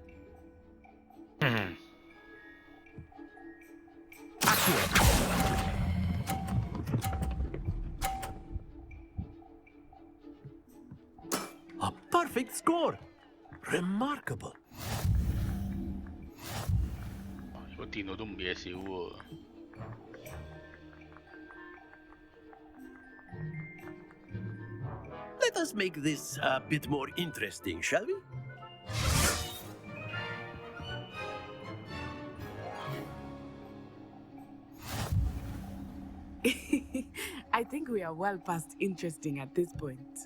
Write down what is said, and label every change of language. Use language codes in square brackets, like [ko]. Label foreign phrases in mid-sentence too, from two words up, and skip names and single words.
[en] A perfect score. Remarkable. [yue] 個電腦都唔嘢少喎。 [en] Let us make this a bit more interesting, shall we? I think we are well past interesting at this point.